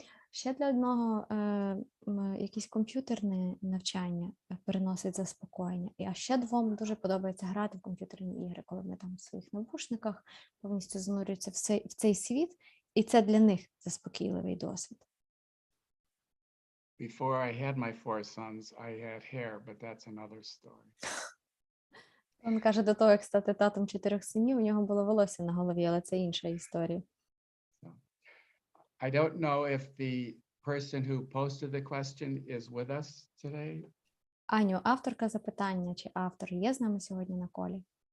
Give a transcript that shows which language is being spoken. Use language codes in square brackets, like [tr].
[uk] Ще для одного якісь комп'ютерне навчання приносить заспокоєння. А ще 2 дуже подобається грати в комп'ютерні ігри, коли вони там в своїх навушниках повністю занурюються в цей світ, і це для них заспокійливий досвід. [en] Before I had my 4 sons, I had hair, but that's another story. [uk] Він каже, до того, як стати татом 4 синів, у нього було волосся на голові, але це інша історія. [en] I don't know if the person who posted the question is with us today. [uk] Аню, авторка запитання, чи автор є з нами сьогодні на колі?